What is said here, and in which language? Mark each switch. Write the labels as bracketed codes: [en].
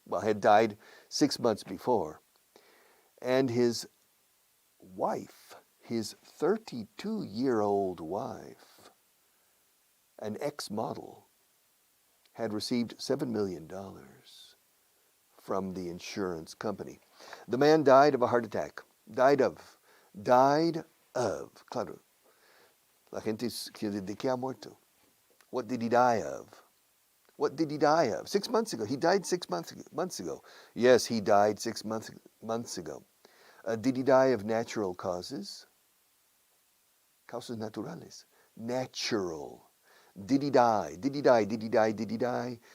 [en] Well, had died 6 months before. And his wife, his 32-year-old wife, an ex-model, had received $7 million from the insurance company. The man died of a heart attack. Died of. Claro. [es] La gente dice, ¿de qué ha muerto? [en] What did he die of? What did he die of? 6 months ago. He died 6 months ago. Yes, he died 6 months ago. Did he die of natural causes? [es] Causas naturales. [en] Natural. Did he die? Did he die? Did he die? Did he die?